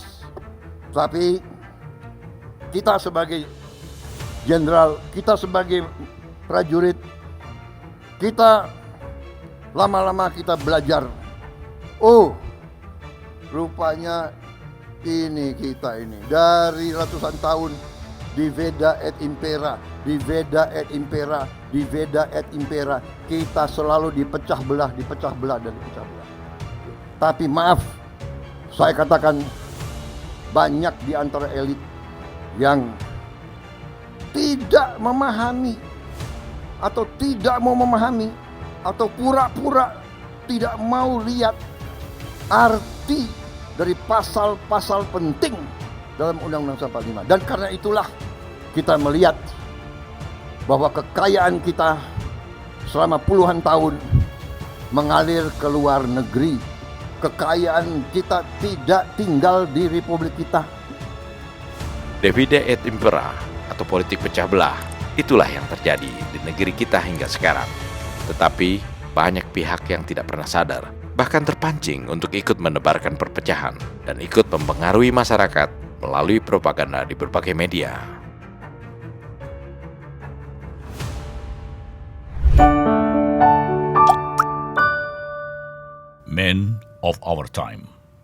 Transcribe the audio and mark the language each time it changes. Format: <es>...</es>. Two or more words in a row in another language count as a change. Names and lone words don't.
<id>Tapi kita sebagai jenderal, kita sebagai prajurit, kita lama-lama kita belajar. Oh, rupanya ini kita ini dari ratusan tahun</id> <la>Diveda et impera, diveda et impera, diveda et impera.</la> <id>Kita selalu dipecah belah dan dipecah belah. Tapi maaf, saya katakan banyak di antara elit yang tidak memahami atau tidak mau memahami atau pura-pura tidak mau lihat arti dari pasal-pasal penting dalam Undang-Undang 45. Dan karena itulah kita melihat bahwa kekayaan kita selama puluhan tahun mengalir ke luar negeri kekayaan kita tidak tinggal di republik kita.</id> <la>Divide et impera</la> <id>atau politik pecah belah, itulah yang terjadi di negeri kita hingga sekarang. Tetapi banyak pihak yang tidak pernah sadar, bahkan terpancing untuk ikut menebarkan perpecahan dan ikut mempengaruhi masyarakat melalui propaganda di berbagai media.</id> <en>Men of our time.</en>